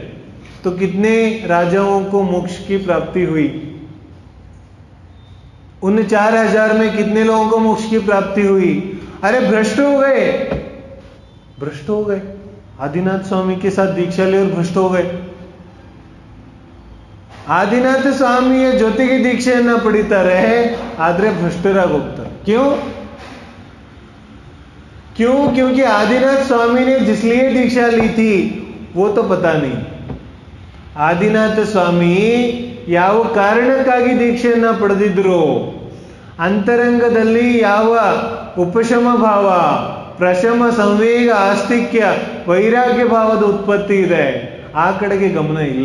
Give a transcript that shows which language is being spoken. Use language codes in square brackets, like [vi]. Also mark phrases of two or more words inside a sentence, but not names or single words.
[hi] तो कितने राजाओं को मोक्ष की प्राप्ति हुई? उन 4,000 में कितने लोगों को मोक्ष की प्राप्ति हुई? अरे भ्रष्ट हो गए, भ्रष्ट हो गए। आदिनाथ स्वामी के साथ दीक्षा ले और भ्रष्ट हो गए। [kn] ಆದಿನಾಥ ಸ್ವಾಮಿಯ ಜೊತೆಗೆ ದೀಕ್ಷೆಯನ್ನ ಪಡಿತಾರೆ, ಆದ್ರೆ ಭ್ರಷ್ಟರಾಗೋಗ್ತಾರೆ। [hi] क्यों? क्योंकि आदिनाथ स्वामी ने जिसलिए दीक्षा ली थी वो तो पता नहीं। [kn] ಆದಿನಾಥ ಸ್ವಾಮಿ ಯಾವ ಕಾರಣಕ್ಕಾಗಿ ದೀಕ್ಷೆಯನ್ನ ಪಡೆದಿದ್ರು, ಅಂತರಂಗದಲ್ಲಿ ಯಾವ ಉಪಶಮ ಭಾವ, ಪ್ರಶಮ, ಸಂವೇಗ, ಆಸ್ತಿಕ್ಯ, ವೈರಾಗ್ಯ ಭಾವದ ಉತ್ಪತ್ತಿ ಇದೆ, ಆ ಕಡೆಗೆ ಗಮನ ಇಲ್ಲ।